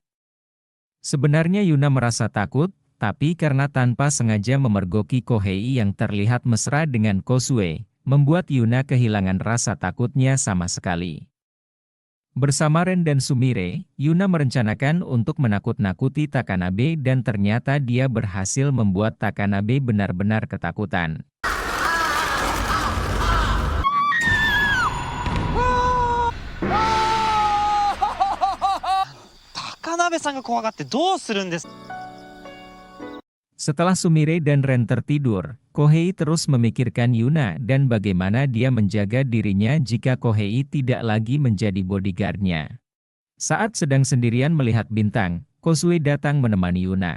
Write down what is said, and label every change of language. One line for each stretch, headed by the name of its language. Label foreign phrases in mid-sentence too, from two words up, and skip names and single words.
Indonesian: Sebenarnya Yuna merasa takut, tapi karena tanpa sengaja memergoki Kohei yang terlihat mesra dengan Kozue, membuat Yuna kehilangan rasa takutnya sama sekali. Bersama Ren dan Sumire, Yuna merencanakan untuk menakut-nakuti Takanabe dan ternyata dia berhasil membuat Takanabe benar-benar ketakutan.
Japanese: 高鍋さんが怖がってどうするんです。
Indonesian: Setelah Sumire dan Ren tertidur, Kohei terus memikirkan Yuna dan bagaimana dia menjaga dirinya jika Kohei tidak lagi menjadi bodyguardnya. Saat sedang sendirian melihat bintang, Kosue datang menemani Yuna.